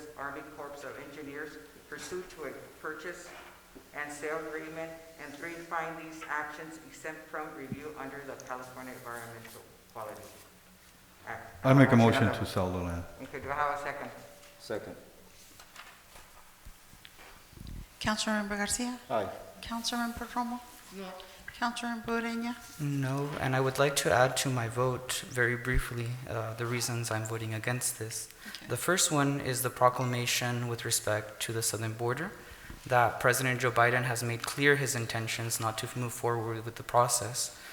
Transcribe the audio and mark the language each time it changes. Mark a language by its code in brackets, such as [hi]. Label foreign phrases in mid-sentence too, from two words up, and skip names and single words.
[en] Army Corps of Engineers pursuant to a purchase and sale agreement, and 3, find these actions exempt from review under the California Environmental Quality Act. I make a motion on to the- sell the land. Okay, do I have a second? Second. Councilmember Garcia? Aye. Councilmember Romo? No. Councilmember Ureña? No, and I would like to add to my vote very briefly the reasons I'm voting against this. The first one is the proclamation with respect to the southern border, that President Joe Biden has made clear his intentions not to move forward with the process.